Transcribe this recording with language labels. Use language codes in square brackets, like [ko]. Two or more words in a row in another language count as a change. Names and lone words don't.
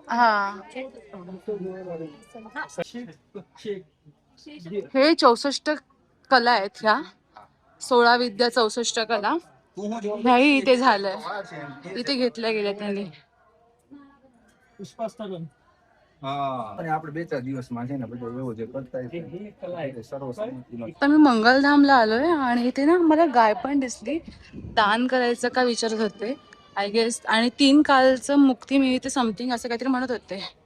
[mr] हा, हे 64 कला आहेत ह्या. 16 विद्या 64 कला ह्याही इथे झालंय, इथे घेतल्या गेल्या त्यांनी. पुष्पास्थलन. [gu] आणि આપણે 2-4 દિવસમાં છે ને બધું એવું જે કરતા હોય सर्वसंमतीनं. [mr] तर मी मंगलधामला आलोय आणि इथे ना मला गाय पण दिसली. दान करायचं का विचारत होते [en] I guess, [mr] आणि 3 कालचं मुक्ती मिळते समथिंग असं काहीतरी म्हणत होते.